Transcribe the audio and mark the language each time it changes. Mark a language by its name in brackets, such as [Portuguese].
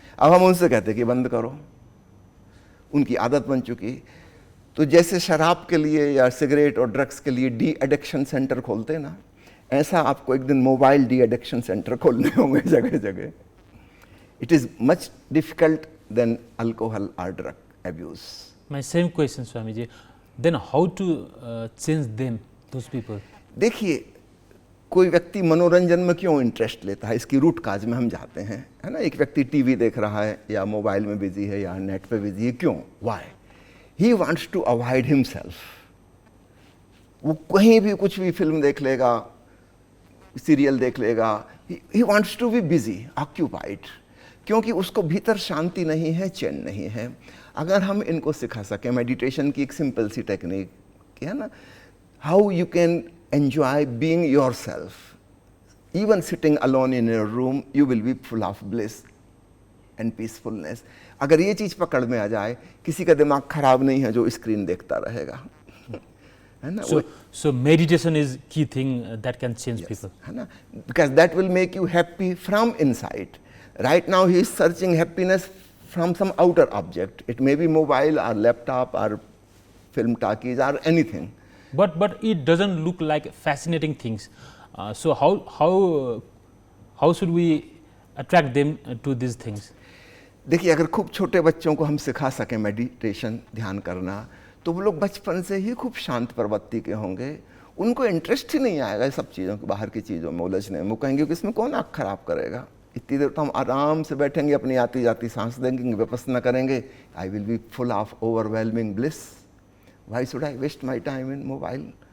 [Hindi] अब हम उनसे कहते कि बंद करो, उनकी आदत बन चुकी। तो जैसे शराब के लिए या सिगरेट और ड्रग्स के लिए डी एडिक्शन सेंटर खोलते हैं ना, ऐसा आपको एक दिन मोबाइल डी एडिक्शन सेंटर खोलने होंगे जगह जगह। [English] It is much difficult than alcohol और drug abuse. My same question, Swamiji. Then how to change them, those people? [Hindi] देखिए, कोई व्यक्ति मनोरंजन में क्यों इंटरेस्ट लेता है, इसकी रूट काज में हम जाते हैं, है ना। एक व्यक्ति टीवी देख रहा है या मोबाइल में बिजी है या नेट पे बिजी है, क्यों, Y? [English] He wants to avoid himself. [Hindi] वो कहीं भी कुछ भी फिल्म देख लेगा, सीरियल देख लेगा, [English] he wants to be busy, occupied, [Hindi] क्योंकि उसको भीतर शांति नहीं है, चैन नहीं है। अगर हम इनको सिखा सकें, मेडिटेशन की एक सिंपल सी टेक्निक है ना, [English] How you can enjoy being yourself. Even sitting alone in your room, you will be full of bliss and peacefulness. [Hindi] अगर ये चीज़ पकड़ में आ जाए, किसी का दिमाग खराब नहीं है जो स्क्रीन देखता रहेगा, है ना। [English] So meditation is key thing that can change people. [Hindi] है ना, [English] because that will make you happy from inside. Right now he is searching happiness from some outer object. It may be mobile or laptop or film talkies or anything. But it doesn't look like fascinating things. So how should we attract them to these things? [Hindi] देखिए, अगर खूब छोटे बच्चों को हम सिखा सकें meditation, ध्यान करना, तो वो लोग बचपन से ही खूब शांत प्रवृत्ति के होंगे। उनको इंटरेस्ट ही नहीं आएगा सब चीज़ों के, बाहर की चीज़ों में उलझने में। वो कहेंगे कि इसमें कौन आँख खराब करेगा, इतनी देर तो हम आराम से बैठेंगे, अपनी आती जाती सांस देंगे, विपස්සना करेंगे, [English] I will be full of overwhelming bliss, why should I waste my time in mobile.